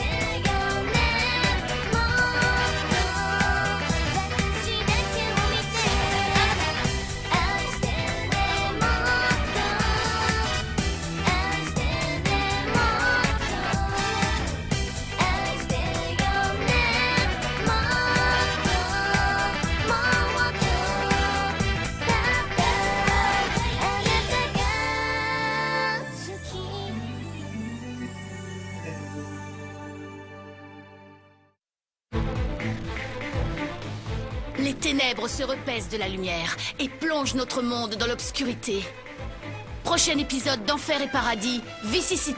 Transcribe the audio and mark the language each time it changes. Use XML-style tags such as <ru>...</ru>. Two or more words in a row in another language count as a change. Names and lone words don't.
<ja>よねもっと私だけを見て愛してねもっと愛してねもっと愛してよねもっともっとただあなたが好き</ja> <fr>Les ténèbres se repaissent de la lumière et plongent notre monde dans l'obscurité. Prochain épisode d'Enfer et Paradis, Vicissitude.</fr>